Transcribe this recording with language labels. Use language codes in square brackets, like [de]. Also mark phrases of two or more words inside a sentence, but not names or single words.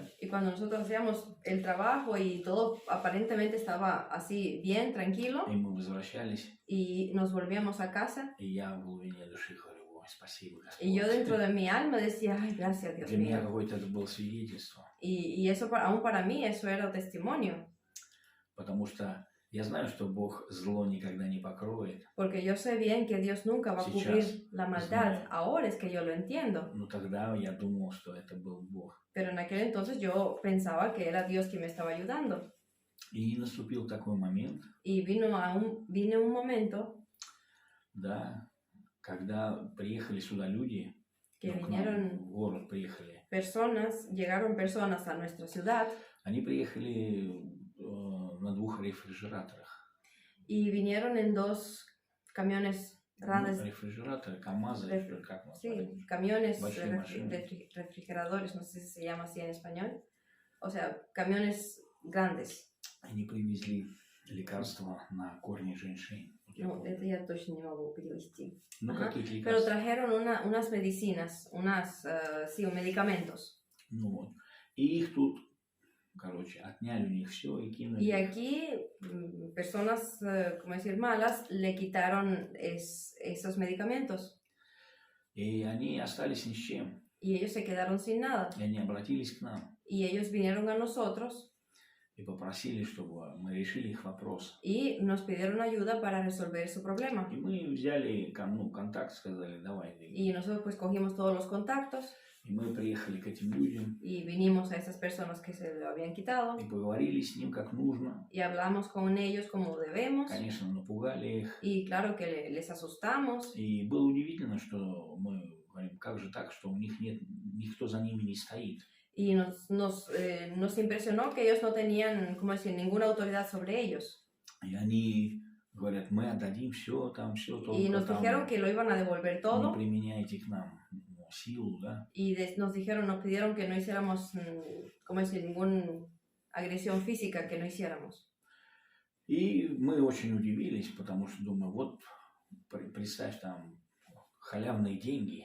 [es] Y cuando nosotros hacíamos el trabajo y todo aparentemente estaba así bien, tranquilo, [ru] И мы возвращались, [es] y nos volvíamos a casa, [ru] и я в глубине души говорю, ой, спасибо, Господь. [es] y yo dentro de mi alma decía, ay, gracias Dios [ru] Для меня [es] mío. [ru] какое-то это было свидетельство. [es] Y eso aún para mí eso era testimonio. [ru] Потому что я знаю, что Бог зло никогда не покроет. [es] Porque yo sé bien que Dios nunca va a cubrir la maldad. [ru] знаю. [es] Ahora es que yo lo entiendo. [ru] Но тогда я думал, что это был Бог. [es] Pero en aquel entonces yo pensaba que era Dios quien me estaba ayudando. [ru] И наступил такой момент, [es] Y vino un momento [ru] да, когда приехали сюда люди, [es] que [ru] ну, к нам [es] vinieron [ru] в город приехали. [es] llegaron personas a nuestra ciudad [ru] Они приехали на 2 рефрижераторах. [es] y vinieron en 2 camiones grandes, [ru] Рефрижераторы, КамАЗы, как назвать? [es] sí, camiones [ru] Большие машины. [es] refrigeradores, no sé si se llama así en español. O sea, camiones grandes. [ru] Они привезли лекарства на корни женьшень. No, это я точно не могу перевести. Ну, [es] Ajá. [ru] какие [es] Pero [ru] лекарства? [es] trajeron unas medicinas, sí, medicamentos. [ru] Ну вот. И их тут, короче, отняли у них все и кинули. [es] Y aquí personas, como decir, malas, le quitaron esos medicamentos. [ru] И они остались ни с чем. [es] Y ellos se quedaron sin nada. [ru] И они обратились к нам [es] Y ellos vinieron a nosotros [ru] и попросили, чтобы мы решили их вопрос. [es] y nos pidieron ayuda para resolver su problema. [ru] И мы взяли контакт, сказали, давай. [es] Y nosotros pues cogimos todos los contactos [ru] И мы приехали к этим людям [es] y vinimos a esas personas que se lo habían quitado [ru] и поговорили с ним как нужно. [es] y hablamos con ellos como debemos. [ru] Конечно, напугали их. [es] Y claro que les asustamos. [ru] И было удивительно, что мы говорим, как же так, что у них нет, никто за ними не стоит. [es] Y nos impresionó que ellos no tenían, como decir, ninguna autoridad sobre ellos. [ru] И они говорят, мы отдадим все, там все, [es] Y nos [ru] только [es] dijeron [ru] там [es] que lo iban a devolver [ru] не [es] todo. [ru] применяйте к нам силу, да. [es] Y nos pidieron que no hiciéramos, como decir, ninguna agresión física, que no hiciéramos. [ru] И мы очень удивились, потому что думаю, вот представь, там халявные деньги.